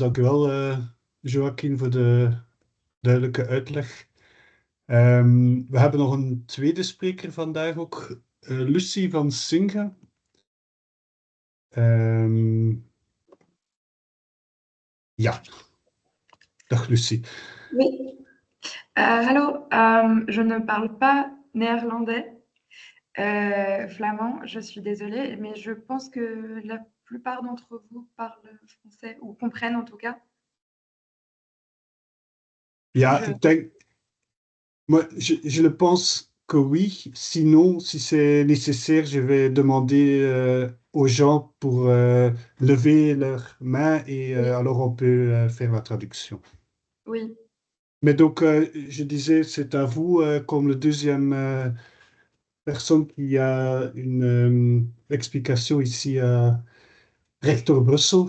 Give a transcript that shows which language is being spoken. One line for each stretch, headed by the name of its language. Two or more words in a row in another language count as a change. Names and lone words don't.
Dutch: Dank u wel, Joaquin, voor de duidelijke uitleg. We hebben nog een tweede spreker vandaag ook, Lucie van Singa. Ja, dag Lucie.
French: Oui. Hallo, je ne parle pas néerlandais, flamand, je suis désolée, mais je pense que la plupart d'entre vous parlent français, ou comprennent en tout cas.
Dutch: Ja, ik denk...
French: Moi, je le pense que oui. Sinon, si c'est nécessaire, je vais demander aux gens pour lever leurs mains et alors on peut faire la traduction. Oui. Mais donc, je disais, c'est à vous, comme le deuxième personne qui a une explication ici à Rector Brussel.